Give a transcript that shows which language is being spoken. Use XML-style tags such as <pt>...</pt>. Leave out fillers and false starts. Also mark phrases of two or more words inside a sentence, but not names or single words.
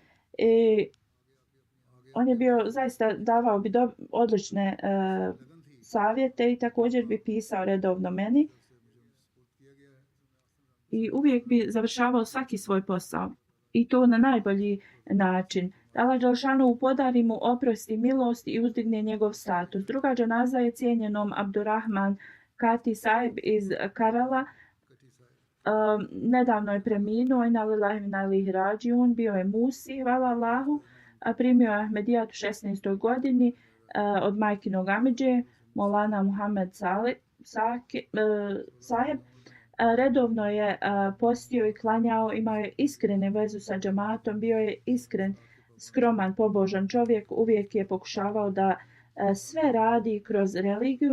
<bs>On je bio zaista davao bi odlične savjete i također bi pisao redovno meni i uvijek bi završavao svaki svoj posao i to na najbolji način. Allah Đelšanu podari mu oprost i milost i uzdigne njegov status. Druga dženaza je cijenjenom Abdurrahman Kati Sahib iz Karala. Nedavno je preminuo,</bs> <ar>إنا لله وإنا إليه راجعون,</ar> <bs>bio je Musi, hvala Allahu, primio je Ahmedijat u 16. godini od majkinog amidže, Molana Muhammed Sahib. Redovno je postio i klanjao, imao je iskrene vezu sa džematom, bio je iskren, skroman, pobožan čovjek, uvijek je pokušavao da sve radi kroz religiju.</bs>